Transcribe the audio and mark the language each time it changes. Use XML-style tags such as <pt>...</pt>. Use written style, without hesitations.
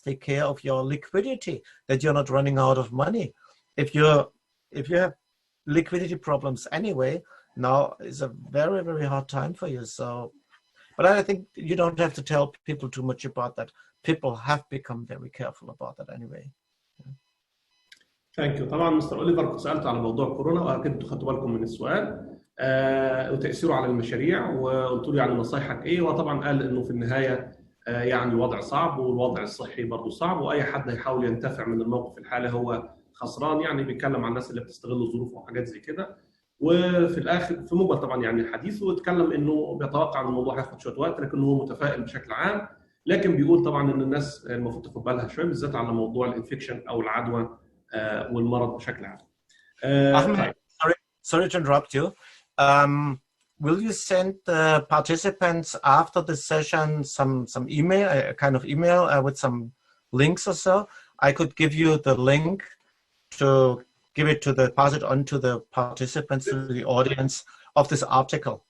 <en>Take care of your liquidity, that you're not running out of money. If you have liquidity problems anyway, now is a very, very hard time for you. So, but I think you don't have to tell people too much about that. People have become very careful about that anyway. Thank you.</en> <ar>طبعا مستر أوليفر كنت سألت على موضوع كورونا وأكيد خدتوا بالكم من السؤال وتأثيره على المشاريع، وقلت له يعني نصايحك إيه، وطبعا قال إنه في النهاية يعني الوضع صعب والوضع الصحي برضه صعب، وأي حد هيحاول ينتفع من الموقف الحالي هو خسران. يعني بيتكلم عن الناس اللي بتستغل الظروف وحاجات زي كده. وفي الآخر في مجمل طبعا يعني حديثه اتكلم إنه بيتوقع إن الموضوع هياخد شوية وقت، لكنه هو متفائل بشكل عام. لكن بيقول طبعا إن الناس المفروض تاخد بالها شوية بالذات على موضوع الانفكشن أو العدوى والمرض بشكل عام.</ar> <en>Ahmed, sorry to interrupt you. Will you send the participants after the session some email, a kind of email with some links or so? I could give you the link to pass it on to the participants, to the audience of this article.</en>